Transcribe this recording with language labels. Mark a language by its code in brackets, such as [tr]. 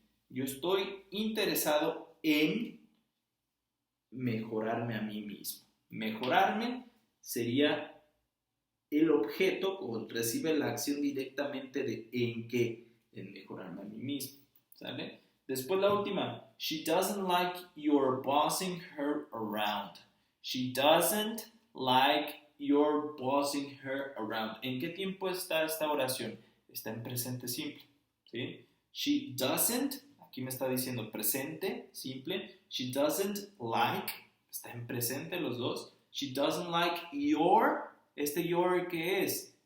[es] Yo estoy interesado en mejorarme a mí mismo. Mejorarme sería el objeto o recibe la acción directamente de en qué, en mejorarme a mí mismo, ¿sale? Después la última, [en] she doesn't like your bossing her around. She doesn't like your bossing her around. [es] ¿En qué tiempo está esta oración? Está en presente simple, ¿sí? [en] She doesn't, [es] aquí me está diciendo presente simple. [en] She doesn't like, [es] está en presente los dos. [en] She doesn't like your. Este your, [es] ¿qué es?